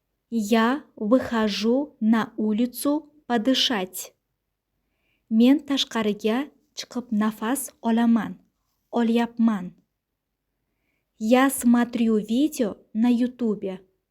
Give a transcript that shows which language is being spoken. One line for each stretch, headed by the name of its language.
Russian: Я выхожу на улицу подышать.
Uzbek: Men tashqariga chiqib nafas olyapman.
Russian: Я смотрю видео на YouTube.